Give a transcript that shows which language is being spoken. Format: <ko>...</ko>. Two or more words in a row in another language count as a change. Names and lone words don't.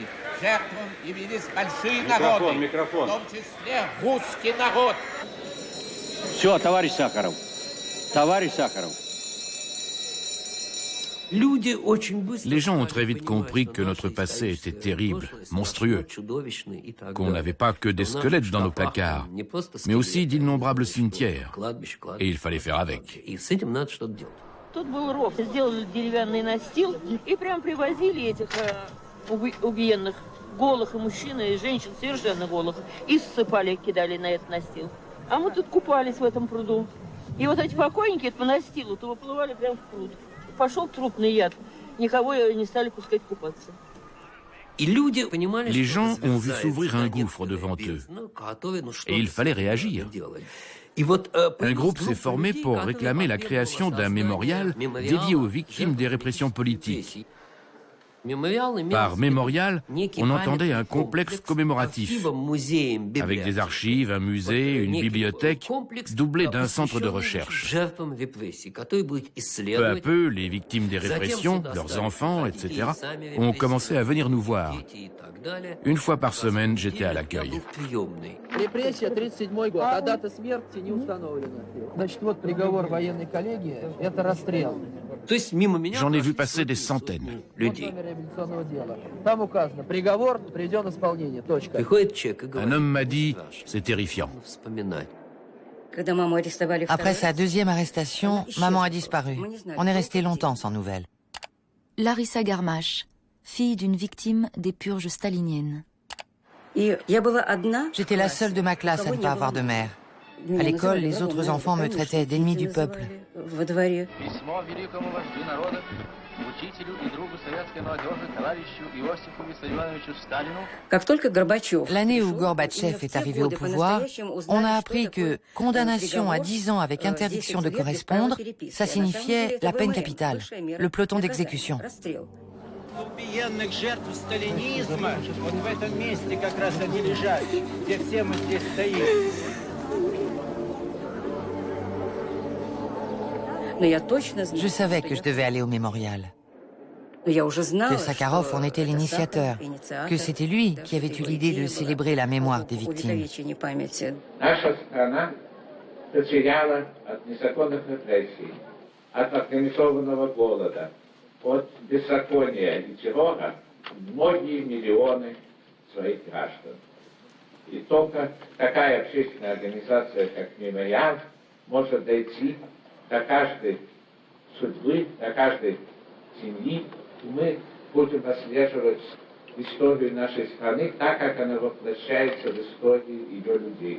<ru>Жертвам явились большие народы, в том числе русский народ. Все, товарищ Сахаров. Товарищ Сахаров.</ru> <fr>Les gens ont très vite compris que notre passé était terrible, monstrueux, qu'on n'avait pas que des squelettes dans nos placards, mais aussi d'innombrables cimetières, et il fallait faire avec.</fr> <ru>Тут был ров, сделали деревянный настил и прям привозили этих убиенных голых и мужчин, и женщин совершенно голых, и ссыпали, кидали на этот настил. А мы тут купались в этом пруду. И вот эти покойники по настилу то выплывали прямо в пруд. Пошел трупный яд. Никого не стали пускать купаться.</ru> <fr>Les gens ont vu s'ouvrir un gouffre devant eux, et il fallait réagir. Un groupe s'est formé pour réclamer la création d'un mémorial dédié aux victimes des répressions politiques. Par mémorial, on entendait un complexe commémoratif, avec des archives, un musée, une bibliothèque, doublé d'un centre de recherche. Peu à peu, les victimes des répressions, leurs enfants, etc., ont commencé à venir nous voir. Une fois par semaine, j'étais à l'accueil.</fr> <ru>Репрессия, 37-й год, а дата смерти не установлена. Значит, вот приговор военной коллегии, это расстрел.</ru> <fr>J'en ai vu passer des centaines.</fr> <ru>Там указано, приговор приведен в исполнение, точка.</ru> <fr>Un homme m'a dit, c'est terrifiant. Après sa deuxième arrestation, maman a disparu. On est resté longtemps sans nouvelles. Larissa Garmash, fille d'une victime des purges staliniennes. J'étais la seule de ma classe à ne pas avoir de mère. À l'école, les autres enfants me traitaient d'ennemi du peuple. L'année où Gorbatchev est arrivé au pouvoir, on a appris que condamnation à 10 ans avec interdiction de correspondre, ça signifiait la peine capitale, le peloton d'exécution.</fr> <ru>Убиенных жертв сталинизма, вот в этом месте как раз они лежат, где все мы здесь стоим.</ru> <fr>Je savais que je devais aller au mémorial. Que Sakharov en était l'initiateur, que c'était lui qui avait eu l'idée de célébrer la mémoire des victimes.</fr> <ru>Наша страна потеряла от незаконных репрессий, от организованного голода, от беззакония и террора многие миллионы своих граждан. И только такая общественная организация, как «Мемориал», может дойти до каждой судьбы, до каждой семьи, и мы будем отслеживать историю нашей страны так, как она воплощается в истории ее людей.</ru>